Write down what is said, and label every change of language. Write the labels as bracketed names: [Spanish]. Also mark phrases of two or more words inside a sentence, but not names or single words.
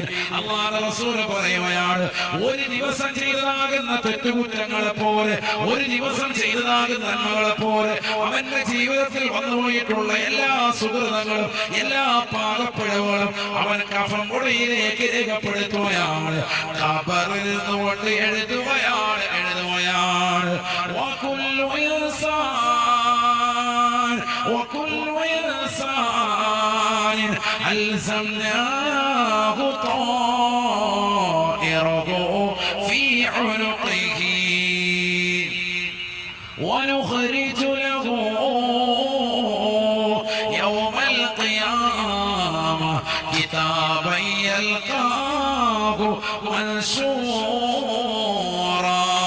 [Malayalam] അല്ലാഹുവിന്റെ റസൂൽ പറയുകയാണ്, ഒരു ദിവസം ചെയ്തതാകുന്ന തെറ്റുകുറ്റങ്ങളെ പോലെ, ഒരു ദിവസം ചെയ്തതാകുന്ന നന്മകളെ പോലെ അവന്റെ ജീവിതത്തിൽ വന്നുപോയിട്ടുള്ള എല്ലാ സുഹൃതങ്ങളും എല്ലാ പാകപ്പിഴവുകളും അവൻ കഫം കുടയിലേക്ക് രേഖപ്പെടുത്തുകയാണ്. ഖബറിൽ നിന്നുകൊണ്ട് എഴുതുകയാണ്. [Arabic] وكل إنسان ألزمناه طائره في عنقه ونخرج له يوم القيامة كتابا يلقاه منشورا.